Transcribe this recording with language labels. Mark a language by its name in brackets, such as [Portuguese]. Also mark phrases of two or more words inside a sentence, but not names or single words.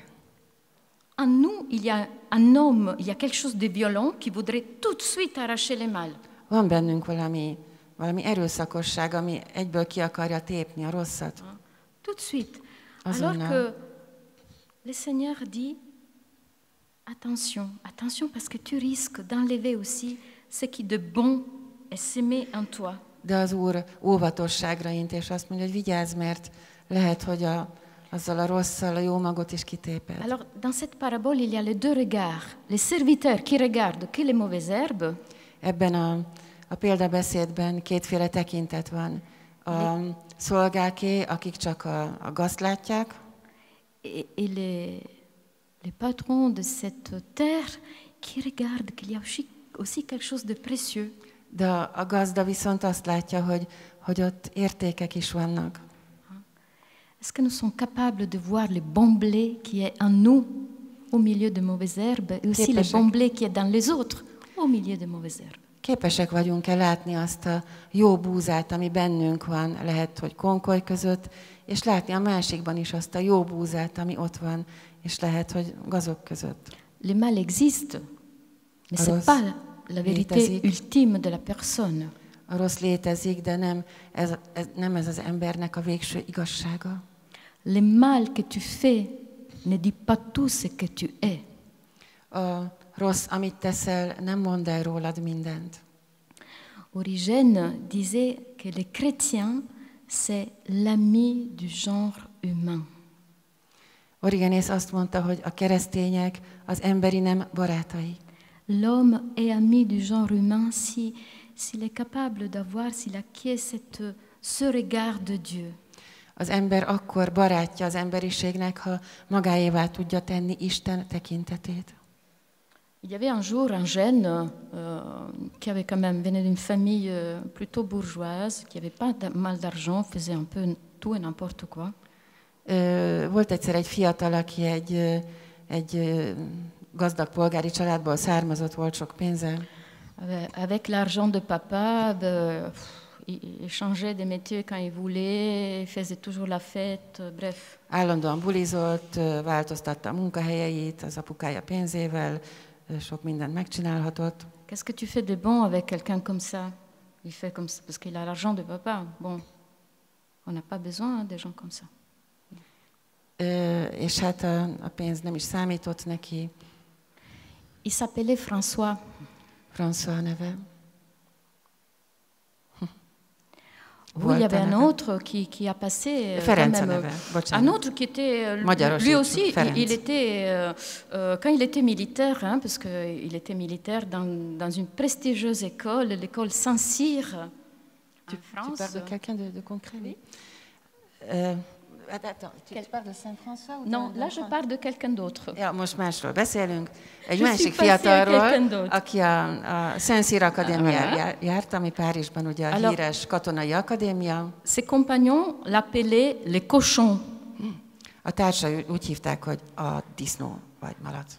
[French] En nous, il y a un homme, il y a quelque chose de violent qui voudrait tout de suite arracher les mâles. [Hungarian] Van bennünk valami erőszakosság, ami egyből ki akarja tépni a rosszat. [French] Tout de suite. [Hungarian] Azonnal. [French] Alors que le Seigneur dit, attention, attention, parce que tu risques d'enlever aussi ce qui de bon est semé en toi. [Hungarian] De az Úr óvatosságra int, és azt mondja, hogy vigyázz, mert lehet, hogy azzal a rosszal a jó magot is kitéped. [French] Alors, dans cette parabole, il y a les deux regards. Les serviteurs qui regardent que les mauvaises herbes, [Hungarian] Ebben a példabeszédben kétféle tekintet van. A szolgáké, akik csak a gazt látják, [French] et les patrons de cette terre qui regardent qu'il y a aussi quelque chose de précieux. [Hungarian] de a gazda viszont azt látja, hogy ott értékek is vannak. [French] Est-ce que nous sommes capables de voir le bon blé qui est en nous au milieu de mauvaises herbes et aussi le bon blé qui est dans les autres au milieu de mauvaises herbes? [Hungarian] Képesek vagyunk-e látni azt a jó búzát, ami bennünk van, lehet, hogy konkoly között, és látni a másikban is azt a jó búzát, ami ott van, és lehet, hogy gazok között. [French] Le mal existe, mais ce n'est pas la vérité ultime de la personne. [Hungarian] A rossz létezik, de nem ez az embernek a végső igazsága. [French] Le mal que tu fais ne dit pas tout ce que tu es. [Hungarian] A rossz, amit teszel, nem mond el rólad mindent. [French] Origène disait que les chrétiens, c'est l'ami du genre humain. [Hungarian] Origenész azt mondta, hogy a keresztények az emberi nem barátai. [French] L'homme est ami du genre humain s'il est capable d'avoir, s'il acquiert ce regard de Dieu. [Hungarian] Az ember akkor barátja az emberiségnek, ha magáévá tudja tenni Isten tekintetét. [French] Il y avait un jour un jeune qui avait quand même venait d'une famille plutôt bourgeoise, qui n'avait pas mal d'argent, faisait un peu tout et n'importe quoi. [Hungarian] Volt egyszer egy fiatal, aki egy gazdag polgári családból származott, volt sok pénze. [French] Avec l'argent de papa, il changeait de métier quand il voulait, il faisait toujours la fête, bref. [Hungarian] Állandóan bulizott, változtatta a munkahelyeit az apukája pénzével, sok mindent megcsinálhatott. [French] Qu'est-ce que tu fais de bon avec quelqu'un comme ça? Il fait comme ça parce qu'il a l'argent de papa. Bon, on n'a pas besoin des gens comme ça. [Hungarian] És hát a pénz nem is számított neki. [French] Il s'appelait François. [Hungarian] François neve. [French] Oui, il y avait un autre qui a passé un autre qui était lui aussi il était quand il était militaire, hein, parce qu'il était militaire dans une prestigieuse école, l'école Saint-Cyr en France. Tu parles de quelqu'un de concret? Oui. Attends, tu parles de Saint-François? Non, là je parle de quelqu'un d'autre. [Hungarian] Ja, most másról beszélünk. Egy másik fiatalról, aki a Saint-Cyr Akadémiára járt, ami Párizsban ugye a híres katonai akadémia. [French] Ses compagnons l'appelaient les cochons. [Hungarian] A társai úgy hívták, hogy a disznó vagy malac.